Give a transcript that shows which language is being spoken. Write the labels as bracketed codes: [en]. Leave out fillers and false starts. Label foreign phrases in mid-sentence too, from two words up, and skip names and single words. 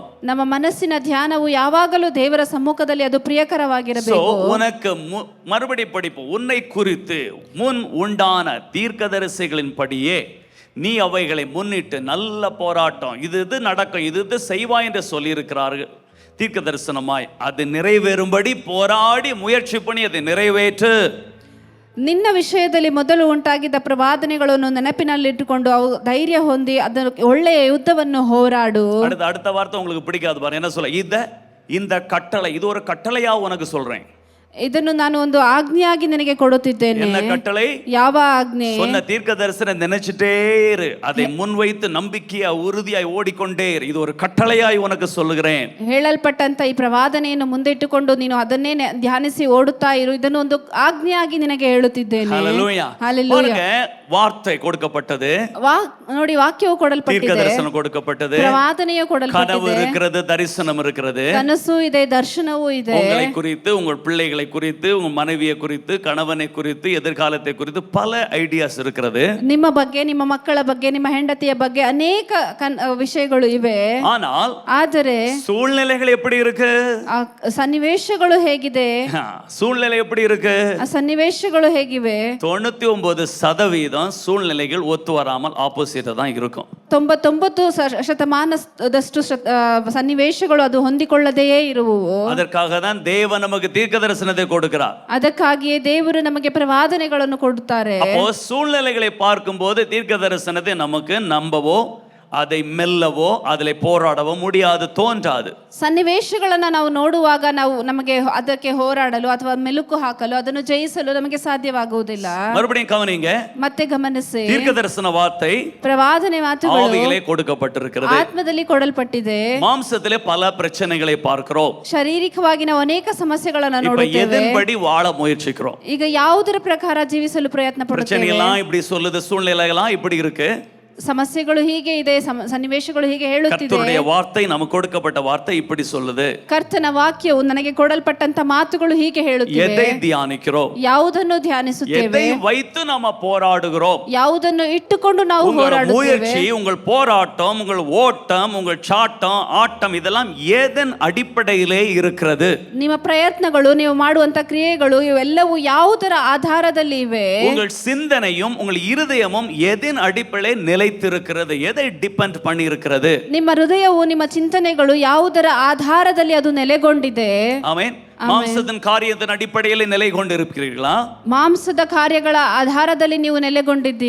[kn] ನಮ್ಮ ಮನಸ್ಸಿನ ಧ್ಯಾನವು ಯಾವಾಗಲೂ ದೇವರ ಸಮ್ಮುಖದಲ್ಲಿ ಅದು ಪ್ರಿಯಕರವಾಗಿರಬೇಕು. [ta] உனக்கு மறுபடி படிப்பு, உன்னை குறித்து முன் உண்டான தீர்க்கதரிசிகளின் படியே நீ அவைகளை முன்னிட்டு நல்ல போராட்டம், இது நடக்கும், இது செய்வாய் என்று சொல்லி இருக்கிறார்கள் தீர்க்க தரிசனமாய். அது நிறைவேறும்படி போராடி முயற்சி பண்ணி அதை நிறைவேற்று. [kn] ನಿನ್ನ ವಿಷಯದಲ್ಲಿ ಮೊದಲು ಉಂಟಾಗಿದ್ದ ಪ್ರವಾದನೆಗಳನ್ನು ನೆನಪಿನಲ್ಲಿಟ್ಟುಕೊಂಡು ಅವು ಧೈರ್ಯ ಹೊಂದಿ ಅದನ್ನು ಒಳ್ಳೆಯ ಯುದ್ಧವನ್ನು ಹೋರಾಡು. [ta] அடுத்த வார்த்தை உங்களுக்கு பிடிக்காது பாரு, என்ன சொல்ல, இந்த கட்டளை, இது ஒரு கட்டளையா உனக்கு சொல்றேன். [kn] ಇದನ್ನು ನಾನು ಒಂದು ಆಜ್ಞೆಯಾಗಿ ನಿನಗೆ ಕೊಡುತ್ತಿದ್ದೇನೆ. [ta] என்ன கட்டளை? [kn] ಯಾವ ಆಜ್ಞೆ? [ta] சொன்ன தீர்க்க தரிசனம் நினைச்சிட்டே இரு, அதை முன்வைத்து நம்பிக்கையா உறுதியாய் ஓடிக்கொண்டே இரு. இது ஒரு கட்டளையாய் உனக்கு சொல்லுகிறேன். [kn] ಹೇಳಲ್ಪಟ್ಟಂತ ಈ ಪ್ರವಾದನೆಯನ್ನು ಮುಂದಿಟ್ಟುಕೊಂಡು ನೀನು ಅದನ್ನೇ ಧ್ಯಾನಿಸಿ ಓಡುತ್ತಾ ಇರು. ಇದನ್ನು ಒಂದು ಆಜ್ಞೆಯಾಗಿ ನಿನಗೆ ಹೇಳುತ್ತಿದ್ದೇನೆ. [ta] ஹல்லேலூயா. ஹல்லேலೂயா. வார்த்தை கொடுக்கப்பட்டது, [kn] ನೋಡಿ ವಾಕ್ಯವು [ta] தீர்க்க [kn] ಕೊಡಲ್ಪಟ್ಟಿದೆ, [ta] தரிசனம் கொடுக்கப்பட்டது, [kn] ಪ್ರವಾದನೆಯು [ta] கனவு [kn] ಕೊಡಲ್ಪಟ್ಟಿದೆ, [ta] இருக்கிறது, தரிசனம் இருக்கிறது. [kn] ಕನಸು ಇದೆ, ದರ್ಶನವೂ ಇದೆ. [ta] உங்களை குறித்து, உங்கள் பிள்ளைகளை குறித்து, உங்க மனைவியை குறித்து, கணவனை குறித்து, எதிர்காலத்தை குறித்து பல ஐடியாஸ் இருக்கிறது. [kn] ನಿಮ್ಮ ಬಗ್ಗೆ, ನಿಮ್ಮ ಮಕ್ಕಳ ಬಗ್ಗೆ, ನಿಮ್ಮ ಹೆಂಡತಿಯ ಬಗ್ಗೆ ಅನೇಕ ವಿಷಯಗಳು ಇವೆ. ಆದರೆ [ta] சூழ்நிலைகள் எப்படி இருக்கு? [kn] ಆ ಸನ್ನಿವೇಶಗಳು ಹೇಗಿದೆ? [ta] சூழ்நிலை எப்படி இருக்கு? [kn] ಆ ಸನ್ನಿವೇಶಗಳು ಹೇಗಿವೆ? [ta] 99% சூழ்நிலைகள் ஒத்து வராமல் ஆப்போசிட் தான் இருக்கும். [kn] 99% ಸನ್ನಿವೇಶಗಳು ಅದು ಹೊಂದಿಕೊಳ್ಳದೆಯೇ ಇರುವುವು. [ta] ಅದಕ್ಕಾக தான் தேவன் நமக்கு தீர்க்க தரிசனத்தை கொடுக்கிறார். [kn] ಅದಕ್ಕಾಗಿಯೇ ದೇವರು ನಮಗೆ ಪ್ರವಾದನೆಗಳನ್ನು ಕೊಡುತ್ತಾರೆ. [ta] அப்போ சூழ்நிலைகளை பார்க்கும்போது தீர்க்க தரிசனத்தை நமக்கு நம்பவோ அதை மெல்லவோ அதிலே போராடவோ முடியாது, தோன்றாது. [kn] ಸನ್ನಿವೇಶಗಳನ್ನ ನಾವು ನೋಡುವಾಗ ನಮಗೆ ಅದಕ್ಕೆ ಹೋರಾಡಲು ಅಥವಾ ಮೆಲುಕು ಹಾಕಲು, ಅದನ್ನು ಜಯಿಸಲು ನಮಗೆ ಸಾಧ್ಯವಾಗುವುದಿಲ್ಲ. [ta] மறுபடியும் கவனிங்க, [kn] ಮತ್ತೆ ಗಮನಿಸಿ, [ta] தீர்க்க தரிசன வார்த்தை [kn] ಪ್ರವಾದನೆ ಮಾತುಗಳು [ta] ஆவியிலே கொடுக்கப்பட்டிருக்கிறது. [kn] ಆತ್ಮದಲ್ಲಿ ಕೊಡಲ್ಪಟ್ಟಿದೆ. [ta] மாம்சத்திலே பல பிரச்சனைகளை பார்க்கிறோம். [kn] ಶಾರೀರಿಕವಾಗಿ ನಾವು ಅನೇಕ ಸಮಸ್ಯೆಗಳನ್ನು ನೋಡುತ್ತೇವೆ. [ta] எதன்படி வாழ முயற்சிக்கிறோம்? [kn] ಈಗ ಯಾವುದರ ಪ್ರಕಾರ ಜೀವಿಸಲು ಪ್ರಯತ್ನ ಪಡುತ್ತೇವೆ? [ta] பிரச்சனை எல்லாம் இப்படி சொல்லுது, சூழ்நிலை எல்லாம் இப்படி இருக்கு, [kn] ಸಮಸ್ಯೆಗಳು ಹೀಗೆ ಇದೆ, ಸನ್ನಿವೇಶಗಳು ಹೀಗೆ ಹೇಳುತ್ತಿದೆ. [ta] ಕರ್ತனுடைய வார்த்தை நமக்கு கொடுக்கப்பட்ட வார்த்தை இப்படி சொல்லுது. [kn] ಕರ್ತನ ವಾಕ್ಯವು ನನಗೆ ಕೊಡಲ್ಪಟ್ಟಂತ ಮಾತುಗಳು ಹೀಗೆ ಹೇಳುತ್ತಿವೆ. [ta] எதை தியானிக்கிறோம்? [kn] ಯಾವುದನ್ನು ಧ್ಯಾನಿಸುತ್ತೇವೆ? [ta] எதை வைத்து நாம போராடுகிறோம்? [kn] ಯಾವುದನ್ನು ಇಟ್ಟುಕೊಂಡು ನಾವು ಹೋರಾಡುತ್ತೇವೆ? [ta] முயற்சி, உங்கள் போராட்டம், உங்கள் ஓட்டம், உங்கள் சாட்டம், ஆட்டம் இதெல்லாம் எதன் அடிப்படையிலே இருக்கிறது? [kn] ನಿಮ್ಮ ಪ್ರಯತ್ನಗಳು, ನೀವು ಮಾಡುವಂತ ಕ್ರಿಯೆಗಳು ಇವೆಲ್ಲವೂ ಯಾವುದರ ಆಧಾರದಲ್ಲಿ ಇವೆ? [ta] உங்கள் சிந்தனையும் உங்கள் இருதயமும் எதன் அடிப்படையில் நிலைத்திருக்கிறது? எதை டிபெண்ட் பண்ணி இருக்கிறது? [kn] ನಿಮ್ಮ ಹೃದಯವು, ನಿಮ್ಮ ಚಿಂತನೆಗಳು ಯಾವುದರ ಆಧಾರದಲ್ಲಿ ಅದು ನೆಲೆಗೊಂಡಿದೆ? ಆಮೆನ್. [ta] மாம்சத்தின் காரியத்தின் அடிப்படையில் நிலை கொண்டிருக்கிறீர்களா? மாம்சದ [kn] ಕಾರ್ಯಗಳ ಆಧಾರದಲ್ಲಿ ನೀವು ನೆಲೆಗೊಂಡಿದ್ದೀರಾ?